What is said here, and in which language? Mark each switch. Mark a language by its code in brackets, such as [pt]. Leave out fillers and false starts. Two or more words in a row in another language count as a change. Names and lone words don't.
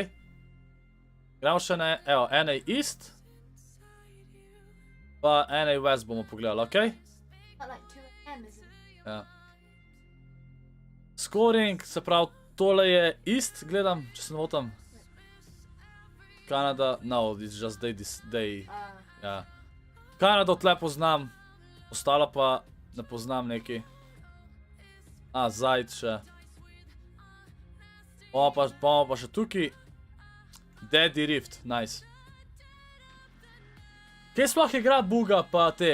[sl] Gremo še na, evo, NA East. Pa NA West bomo pogledali, ok? Ja. Scoring, se pravi, tole je East, gledam, če se ne motim. Kanada, [en] no, it's just day. [sl] Ja. Kanado tle poznam, ostalo pa ne poznam neki. Zajd še. Bomo pa še tukaj. Daddy Rift, nice. Kje sploh je grad Buga pa te?